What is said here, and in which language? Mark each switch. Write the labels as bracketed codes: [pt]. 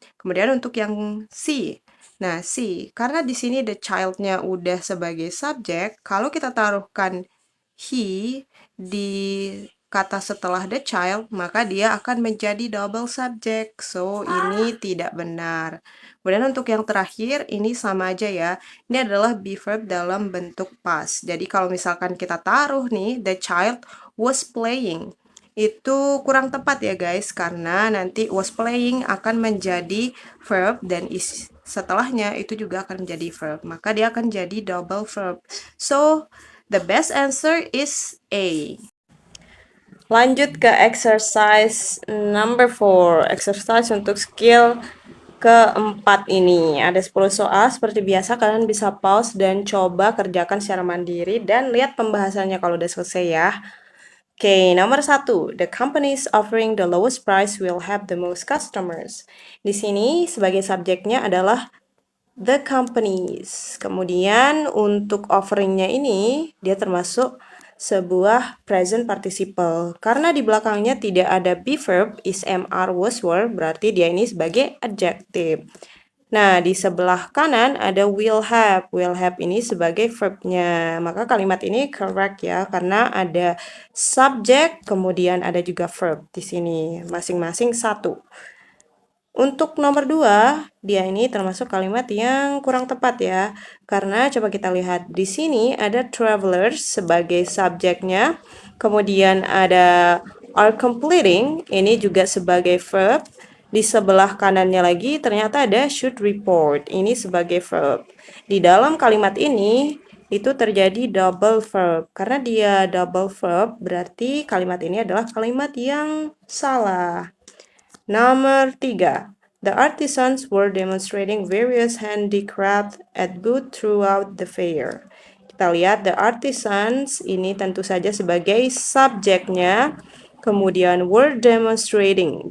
[id] Kemudian untuk yang C. Nah, C, karena di sini the child-nya udah sebagai subjek, kalau kita taruhkan he di kata setelah the child, maka dia akan menjadi double subject. So, ini tidak benar. Kemudian untuk yang terakhir, ini sama aja ya. Ini adalah be verb dalam bentuk past. Jadi, kalau misalkan kita taruh nih, [en] the child was playing. [id] Itu kurang tepat ya guys, karena nanti was playing akan menjadi verb dan is setelahnya itu juga akan menjadi verb. Maka dia akan jadi double verb. [en] So, the best answer is A. [id] Lanjut ke exercise number 4. Exercise untuk skill keempat ini. Ada 10 soal, seperti biasa kalian bisa pause dan coba kerjakan secara mandiri dan lihat pembahasannya kalau udah selesai ya. Oke, nomor 1. [en] The companies offering the lowest price will have the most customers. [id] Di sini sebagai subjeknya adalah the companies. Kemudian untuk offeringnya ini, dia termasuk sebuah present participle. Karena di belakangnya tidak ada be verb, is, am, are, was, were, berarti dia ini sebagai adjective. Nah, di sebelah kanan ada will have. Will have ini sebagai verbnya. Maka kalimat ini correct ya, karena ada subject, kemudian ada juga verb di sini. Masing-masing satu. Untuk nomor 2, dia ini termasuk kalimat yang kurang tepat ya. Karena coba kita lihat di sini ada travelers sebagai subjeknya. Kemudian ada are completing, ini juga sebagai verb. Di sebelah kanannya lagi ternyata ada should report, ini sebagai verb. Di dalam kalimat ini itu terjadi double verb. Karena dia double verb berarti kalimat ini adalah kalimat yang salah. Nomor 3. [en] The artisans were demonstrating various handicraft at booth throughout the fair. [id] Kita lihat the artisans ini tentu saja sebagai subjeknya. Kemudian were demonstrating.